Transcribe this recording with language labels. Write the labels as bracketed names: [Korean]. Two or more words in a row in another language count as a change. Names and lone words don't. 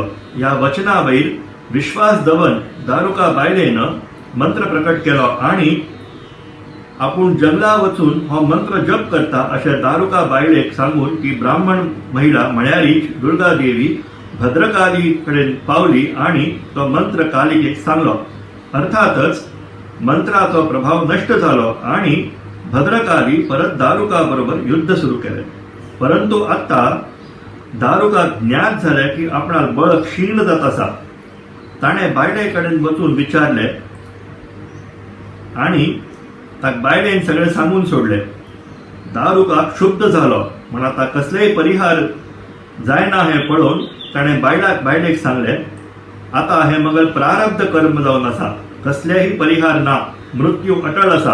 [Konkani] या वचना वयर विश्वास दवन दारुका बायलेन मंत्र प्रकट केलो आणि आपूण जंगला वचून हो मंत्र जप करता अशें दारुका बायलेक सांगून ती ब्राह्मण महिला म्हळ्यारीच दुर्गा देवी भद्रकाली कडेन पावली आणि तो मंत्र कालिकेक सांगलो. अर्थातच मंत्राचो प्रभाव नष्ट जालो आणि भद्रकाली परत दारुका बरोबर युद्ध सुरू केले. परंतु आता दारुका ज्ञात झाले की आपणाक बळ क्षीण जात आसा. ताणें बायले कडेन वचून विचारले आणि ताका बायलेन सगळें सांगून सोडले. दारुका क्षुब्ध जालो म्हण आता कसलेय परिहार जायना हें पळोवन ताणें बायलेक सांगले, आता हे मगल प्रारब्ध कर्म जावन आसा, कसलेही परिहार ना, मृत्यू अटळ आसा.